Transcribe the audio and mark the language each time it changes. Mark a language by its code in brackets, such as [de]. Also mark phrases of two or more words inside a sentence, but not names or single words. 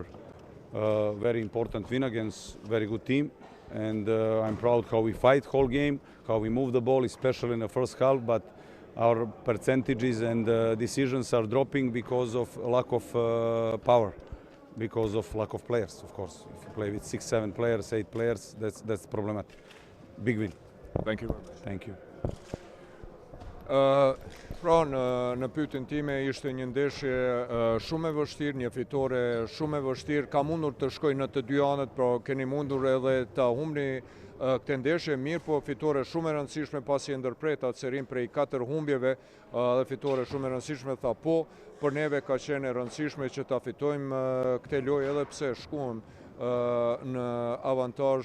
[en] Very important win against very good team, and I'm proud how we fight whole game, how we move the ball, especially in the first half. But our percentages and decisions are dropping because of lack of power, because of lack of players, of course. If you play with 6, 7 players, 8 players, that's problematic. Big win. Thank you. Thank you. [sq] Pra në pyetjen time ishte një ndeshje shumë e vështirë, një fitore shumë e vështirë, ka mundur të shkojë në të dy anët, pra keni mundur edhe ta humbni këtë ndeshje, mirë po fitore shumë e rëndësishme pasi e ndërpret atë serin prej 4 humbjeve dhe fitore shumë e rëndësishme, tha po, për neve ka qenë e rëndësishme që ta fitojmë këtë lojë edhe pse shkuam në avantazh.